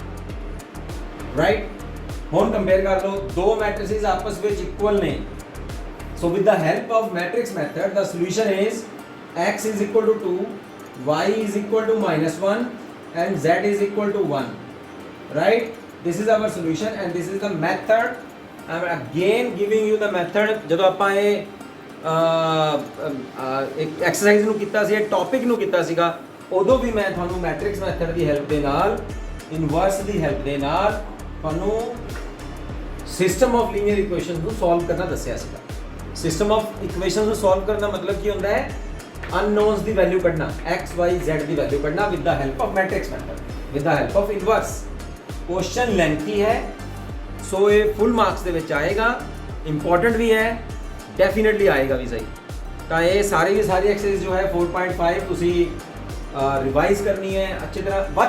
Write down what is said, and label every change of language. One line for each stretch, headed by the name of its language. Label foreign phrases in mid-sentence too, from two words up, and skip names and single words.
Punjabi: ਰਾਈਟ ਹੁਣ ਕੰਪੇਅਰ ਕਰ ਲਓ ਦੋ ਮੈਟ੍ਰਿਸਿਸ ਆਪਸ ਵਿੱਚ ਇਕੁਅਲ ਨੇ
English: so with the help of matrix method the solution is x is equal to 2 y is equal to -1 and z is equal to 1 right this is our solution and this is the method I am again giving you the method
Punjabi: ਜਦੋਂ ਆਪਾਂ ਇਹ ਇੱਕ ਐਕਸਰਸਾਈਜ਼ ਨੂੰ ਕੀਤਾ ਸੀ ਇਹ ਟੌਪਿਕ ਨੂੰ ਕੀਤਾ ਸੀਗਾ ਉਦੋਂ ਵੀ ਮੈਂ ਤੁਹਾਨੂੰ
English: matrix method
Punjabi: ਦੀ ਹੈਲਪ ਦੇ ਨਾਲ ਇਨਵਰਸ ਦੀ ਹੈਲਪ ਦੇ ਨਾਲ ਤੁਹਾਨੂੰ
English: system of linear equations
Punjabi: ਨੂੰ ਸੋਲਵ ਕਰਨਾ ਦੱਸਿਆ ਸੀਗਾ
English: system of equations
Punjabi: ਨੂੰ ਸੋਲਵ ਕਰਨ ਦਾ ਮਤਲਬ ਕੀ ਹੁੰਦਾ ਹੈ ਅਨਨੋਨਸ ਦੀ ਵੈਲਿਊ ਕੱਢਣਾ x y z ਦੀ ਵੈਲਿਊ ਕੱਢਣਾ
English: with the help of matrix method with the help of inverse question lengthy
Punjabi: ਹੈ ਸੋ ਇਹ
English: full marks
Punjabi: ਦੇ ਵਿੱਚ ਆਏਗਾ ਇੰਪੋਰਟੈਂਟ ਵੀ ਹੈ ਡੈਫੀਨਿਟਲੀ ਆਏਗਾ ਵੀ ਸਹੀ ਤਾਂ ਇਹ ਸਾਰੀ ਐਕਸਰਸਾਈਜ਼ ਜੋ ਹੈ 4.5 ਤੁਸੀਂ ਰਿਵਾਈਜ਼ ਕਰਨੀ ਹੈ ਅੱਛੀ ਤਰ੍ਹਾਂ ਵੱਧ